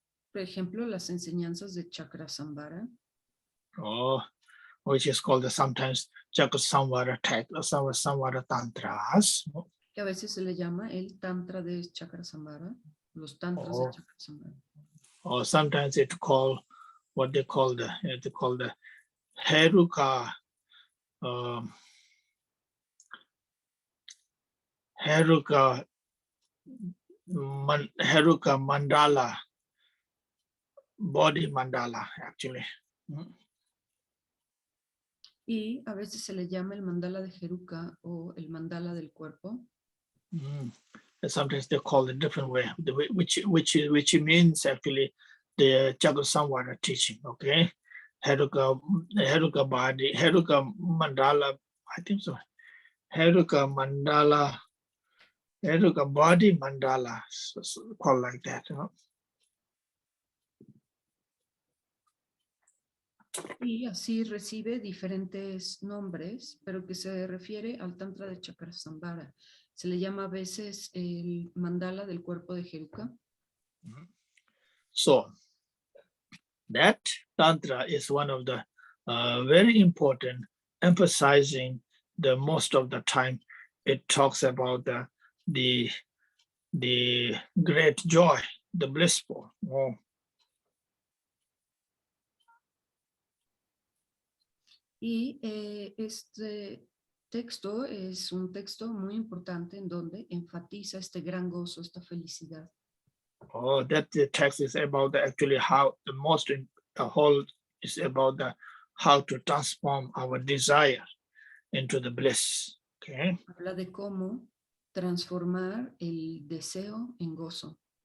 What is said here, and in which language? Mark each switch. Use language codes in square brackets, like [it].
[es] Por ejemplo, las enseñanzas de Chakrasambhara. [en] Which is called sometimes Chakra Samvara Samvara Tantras. [es] Que a veces se le llama el Tantra de Chakrasambhara, los Tantras de Chakrasambhara. [en] Or sometimes it called what they call the Heruka Heruka Mandala, body mandala actually. [es] Y a veces se le llama el mandala de Heruka o el mandala del cuerpo. [en] Sometimes they call it different way, which means actually the Chakra Samvara teaching. Okay, Heruka body, Heruka mandala. I think so. Heruka mandala, Heruka body mandala, so called like that. [es] Y así recibe diferentes nombres, pero que se refiere al Tantra de Chakrasambhara. Se le llama a veces el mandala del cuerpo de Heruka. [en] So that Tantra is one of the very important, emphasizing the most of the time. It talks about the great joy, the blissful. [es] Y este texto es un texto muy importante en donde enfatiza este gran gozo, esta felicidad. [en] Oh, that the text is about actually how the most in the whole is about the how to transform our desire into the bliss. Okay. [es] Habla de cómo transformar el deseo en gozo.